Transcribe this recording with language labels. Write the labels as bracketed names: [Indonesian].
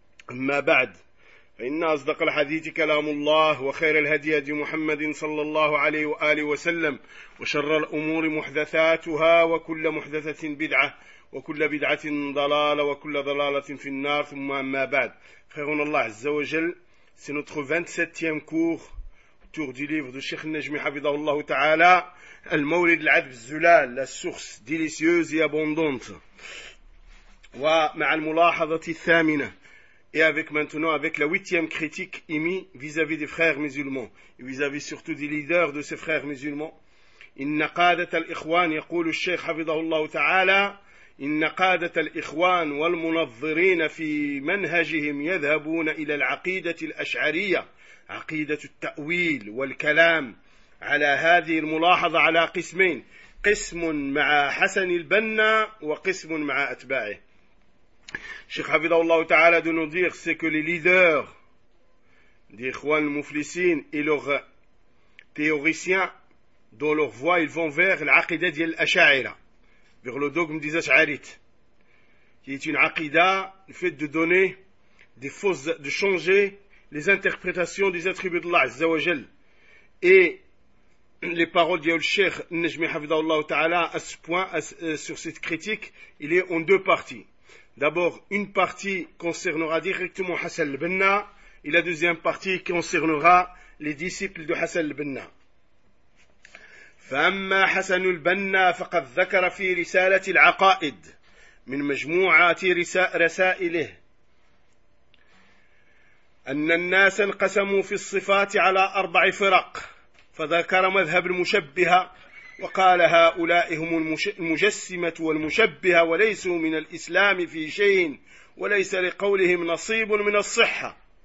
[Arabic] أما بعد، فإن أصدق الحديث كلام الله، وخير الهدي هدي محمد صلى الله عليه وآله وسلم، وشر الأمور محدثاتها، وكل محدثة بدعة، وكل بدعة ضلالة، وكل ضلالة في النار. ثم أما بعد، خيرنا الله عز وجل. [French] C'est notre 27e cours autour du livre de Cheikh Najmi Hafidhahullah Ta'ala, Al-Mawlid Al-Adb Zulal, la source délicieuse et abondante. [Arabic] Wa ma'al mulahadati thamina. [French] Et avec maintenant, avec la 8e critique émise vis-à-vis des frères musulmans, et vis-à-vis surtout des leaders de ces frères musulmans. [Arabic] Inna qadat al-ikhwan, yaqulu Cheikh Hafidhahullah Ta'ala, إن قادة الإخوان والمنظرين في منهجهم يذهبون إلى العقيدة الأشعرية، عقيدة التأويل والكلام على هذه الملاحظة على قسمين، قسم مع حسن البنا وقسم مع أتباعه. شيخ حفظه الله تعالى [French] de nous dire c'est que les leaders des Ikhwan Muflisin et leurs théoriciens dans leur voie ils vont vers العقيدة الأشعرية. Vers le dogme des Ash'arites, qui est une aqida, le fait de donner des fausses, de changer les interprétations des attributs d'Allah Azza wa Jal. Et les paroles du Cheikh Najmi Hafidhahullah Ta'ala à ce point, sur cette critique, il est en deux parties. D'abord, une partie concernera directement Hassan al-Banna, et la deuxième partie concernera les disciples de Hassan al-Banna. [Arabic] فأما حسن البنا فقد ذكر في رسالة العقائد من مجموعة رسائله أن الناس انقسموا في الصفات على أربع فرق، فذكر مذهب المشبهة وقال هؤلاء هم المجسمة والمشبهة وليسوا من الإسلام في شيء وليس لقولهم نصيب من الصحة،